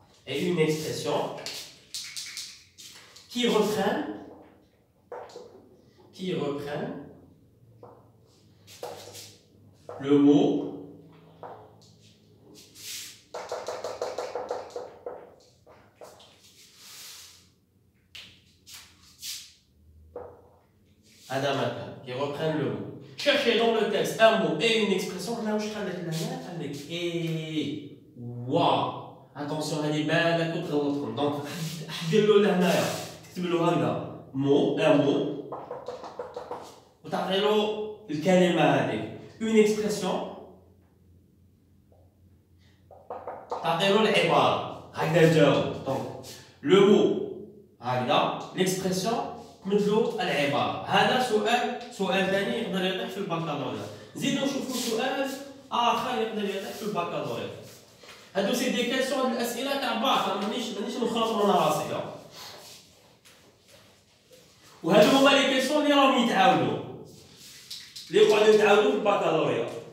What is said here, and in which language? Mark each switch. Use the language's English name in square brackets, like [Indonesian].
[French] Et une expression qui reprennent le mot qui reprennent le mot. Cherchez dans le texte un mot et une expression. Là où je travaille avec et waouh. Attention, elle est belle, elle est autre. [Arabic] Donc, ديروا لهنايا تكتب له هكذا [French] un mot [Arabic] وتعطي له الكلمة هذيك [French] une expression [Arabic] تعطي له العبارة هكذا جاوب. [French] Donc, le mot هكذا l'expression [Arabic] مثلو العبارة. هذا سؤال ثاني يقدر يطيح في البكالوريا. زيدوا نشوفوا سؤال آخر يقدر يطيح في البكالوريا. هادو سي دي كيسيون الأسئلة تاع باك، مانيش نخلط من راسي. وهادو هما لي كيسيون اللي راهم يتعاودوا، اللي يقعدوا يتعاودوا في البكالوريا.